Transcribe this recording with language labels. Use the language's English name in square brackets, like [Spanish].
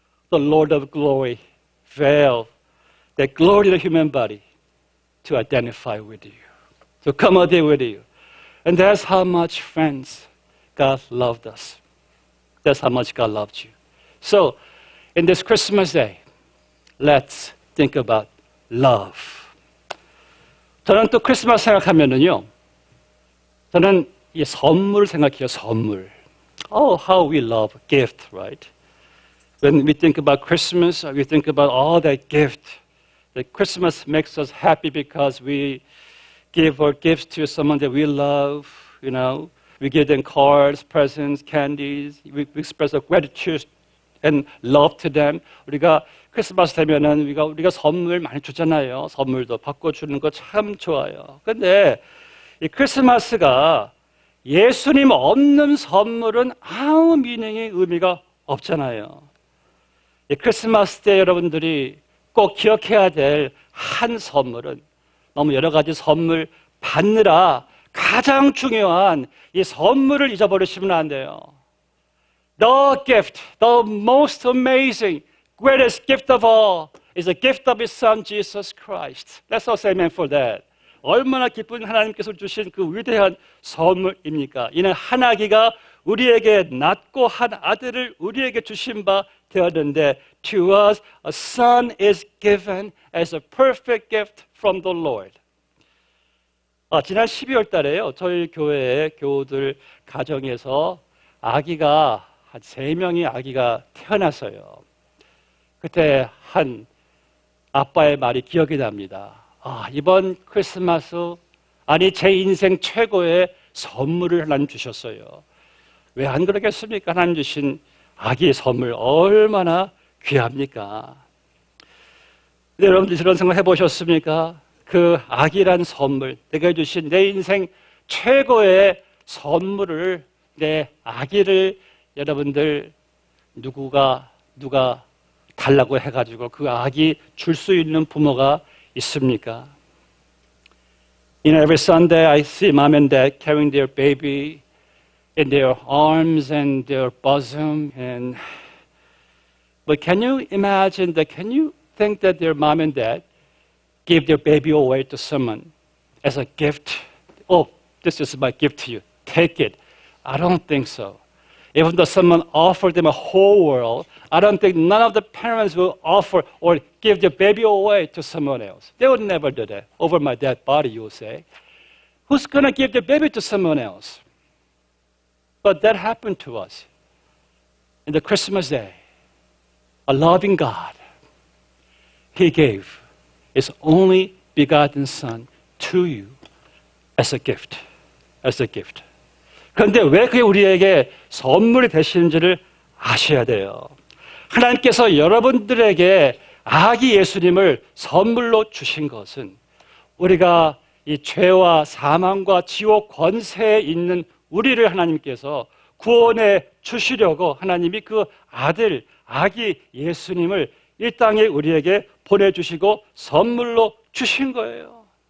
[English] The Lord of glory veiled that glory of the human body to identify with you, to accommodate with you. And that's how much, friends, God loved us. That's how much God loved you. So, in this Christmas Day, let's think about love. [Korean] 저는 또 크리스마스 생각하면은요, 저는 이 선물 생각해요, 선물. [English] Oh, how we love gift, right? When we think about Christmas, we think about all that gift. That Christmas makes us happy because we give our gifts to someone that we love, We give them cards, presents, candies. We express our gratitude and love to them. [Korean] 우리가 크리스마스 되면은 우리가 선물 많이 주잖아요. 선물도 받고 주는 거 참 좋아요. 근데 이 크리스마스가 예수님 없는 선물은 아무 미닝이 의미가 없잖아요. 이 크리스마스 때 여러분들이 꼭 기억해야 될 한 선물은 너무 여러 가지 선물 받느라 가장 중요한 이 선물을 잊어버리시면 안 돼요. [English] The gift, the most amazing, greatest gift of all is the gift of His Son, Jesus Christ. Let's all say amen for that. [Korean] 얼마나 기쁜 하나님께서 주신 그 위대한 선물입니까? 이는 한 아기가 우리에게 낳고 한 아들을 우리에게 주신 바 되었는데 [English] to us a son is given as a perfect gift from the Lord. [Korean] 지난 12월 달에요. 저희 교회의 교우들 가정에서 아기가 한 3명의 아기가 태어났어요. 그때 한 아빠의 말이 기억이 납니다. 이번 크리스마스 아니 제 인생 최고의 선물을 하나님 주셨어요. 왜 안 그러겠습니까? 하나님 주신 아기의 선물 얼마나 귀합니까? 여러분들 그런 생각 해보셨습니까? 그 아기란 선물, 내가 주신 내 인생 최고의 선물을, 내 아기를 여러분들 누가 달라고 해가지고 그 아기 줄 수 있는 부모가 있습니까? [English] Every Sunday I see mom and dad carrying their baby in their arms and their bosom, but can you imagine that? Can you think that their mom and dad give their baby away to someone as a gift? Oh, this is my gift to you. Take it. I don't think so. Even though someone offered them a whole world, I don't think none of the parents will offer or give their baby away to someone else. They would never do that. Over my dead body, you will say. Who's going to give their baby to someone else? But that happened to us in the Christmas day. A loving God, He gave His only begotten Son to you as a gift. As a gift. [Korean] 그런데 왜 그게 우리에게 선물이 되시는지를 아셔야 돼요. 하나님께서 여러분들에게 아기 예수님을 선물로 주신 것은 우리가 이 죄와 사망과 지옥 권세에 있는 우리를 하나님께서 구원해 주시려고 하나님이 그 아들, 아기 예수님을 이 땅에 우리에게 보내주시고 선물로 주신 거예요.